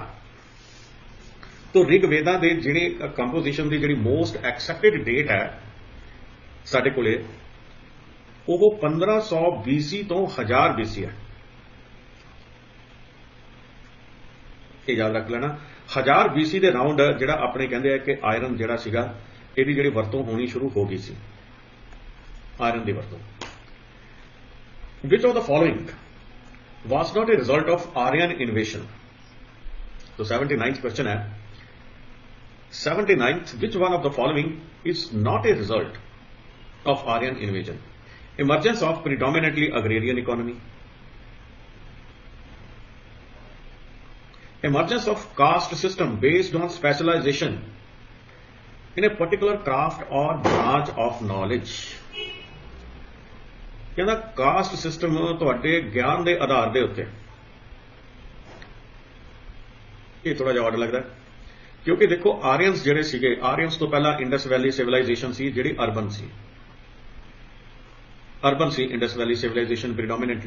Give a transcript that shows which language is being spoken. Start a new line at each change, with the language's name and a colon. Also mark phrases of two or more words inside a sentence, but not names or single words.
Punjabi: ਤੋ ਰਿਗਵੇਦਾ ਦੇ ਜਿਹੜੇ ਕੰਪੋਜੀਸ਼ਨ ਦੀ ਜਿਹੜੀ
English: most accepted date
Punjabi: ਹੈ ਸਾਡੇ ਕੋਲੇ ਉਹ 1500 BC ਤੋਂ 1000 BC ਹੈ। ਇਹ ਯਾਦ ਰੱਖ ਲੈਣਾ। 1000 BC ਦੇ ਰਾਉਂਡ ਜਿਹੜਾ ਆਪਣੇ ਕਹਿੰਦੇ ਆ ਕਿ ਆਇਰਨ ਜਿਹੜਾ ਸੀਗਾ ਇਹਦੀ ਜਿਹੜੀ ਵਰਤੋਂ ਹੋਣੀ ਸ਼ੁਰੂ ਹੋ ਗਈ ਸੀ, ਆਇਰਨ ਦੀ ਵਰਤੋਂ।
English: which of the following was not a result of Aryan invasion?
Hindi: तो 79th क्वेश्चन है 79th,
English: which one of the following is not a result of Aryan invasion? Emergence of predominantly agrarian economy, emergence of caste system based on specialization in a particular craft or branch of knowledge.
Punjabi: ਕਹਿੰਦਾ
English: caste system
Punjabi: ਤੁਹਾਡੇ ਗਿਆਨ ਦੇ ਆਧਾਰ ਦੇ ਉੱਤੇ, ਇਹ ਥੋੜਾ ਜਿਹਾ ਆਡ ਲੱਗਦਾ ਕਿਉਂਕਿ ਦੇਖੋ ਆਰੀਅਨਸ ਜਿਹੜੇ ਸੀਗੇ, ਆਰੀਅਨਸ ਤੋਂ ਪਹਿਲਾਂ ਇੰਡਸ ਵੈਲੀ ਸਿਵਲਾਈਜੇਸ਼ਨ ਸੀ ਜਿਹੜੀ ਅਰਬਨ ਸੀ ਇੰਡਸ ਵੈਲੀ ਸਿਵਲਾਈਜੇਸ਼ਨ ਪ੍ਰੀਡੋਮੀਨੈਂਟਲੀ।